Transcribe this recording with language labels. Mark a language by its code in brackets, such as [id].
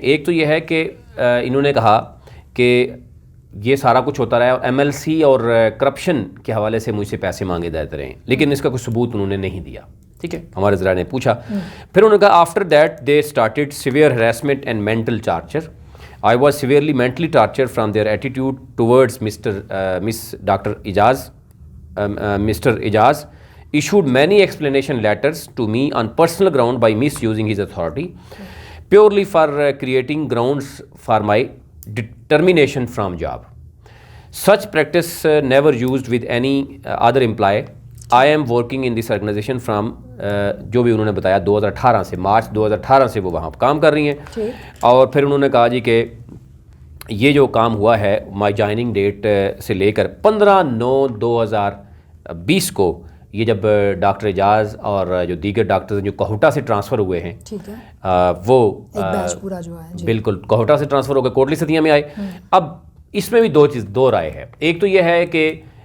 [ur] ایک تو یہ ہے کہ انہوں نے کہا کہ یہ سارا کچھ ہوتا رہا ہے اور MLC اور کرپشن کے حوالے سے مجھ سے پیسے مانگے جاتے رہے ہیں, لیکن اس کا کوئی ثبوت انہوں نے نہیں دیا. ٹھیک ہے, ہمارے ذرائع نے پوچھا. پھر انہوں نے کہا [en] After that they started severe harassment and mental torture. I was severely mentally tortured from their attitude towards Dr. Ejaz. Mr. Ejaz issued many explanation letters to me on personal ground by misusing his authority, purely for creating grounds for my termination from job. Such practice never used with any other employee. I am working in this organization from [ur] جو بھی انہوں نے بتایا 2018 سے, مارچ 2018 سے وہ وہاں کام کر رہی ہیں. اور پھر انہوں نے کہا جی کہ یہ جو کام ہوا ہے [en] my joining date [ur] سے لے کر 15/9/2020 کو, یہ جب ڈاکٹر اعجاز اور جو دیگر ڈاکٹرز جو کوہٹا سے ٹرانسفر ہوئے ہیں, وہ بالکل کوہٹا سے ٹرانسفر ہو کے کوٹلی ستیاں میں آئے. اب اس میں بھی 2 رائے ہے. ایک تو یہ ہے کہ